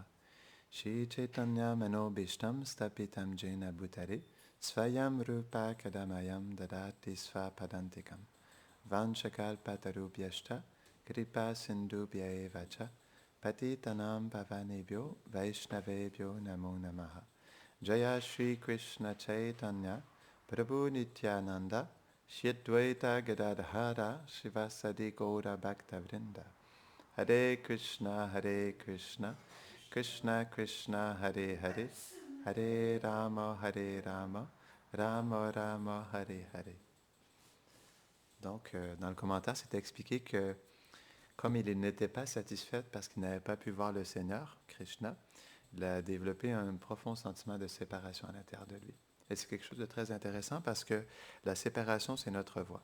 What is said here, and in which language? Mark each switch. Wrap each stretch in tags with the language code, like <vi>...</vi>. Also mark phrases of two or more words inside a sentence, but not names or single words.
<sa>Shri Chaitanya Manobishtam Stapitam jena bhutare Svayam Rupa Kadamayam Dadati Svapadantikam Vanchakal Patarubhyashta Kripa Sindhubhya Vacha Patitanam Pavanebhyo Vaishnavebhyo Namo Namaha Jaya Shri Krishna Chaitanya Prabhu Nityananda, Shri Advaita Gadadhara, Srivasadi Gaura Bhaktavrinda. Hare Krishna, Krishna Krishna, Hare Hare, Hare Rama, Rama Rama, Hare Hare.</sa> <fr>Donc, dans le commentaire, c'est expliqué que comme il n'était pas satisfait parce qu'il n'avait pas pu voir le Seigneur, Krishna, il a développé un profond sentiment de séparation à l'intérieur de lui. Et c'est quelque chose de très intéressant parce que la séparation, c'est notre voie.</fr>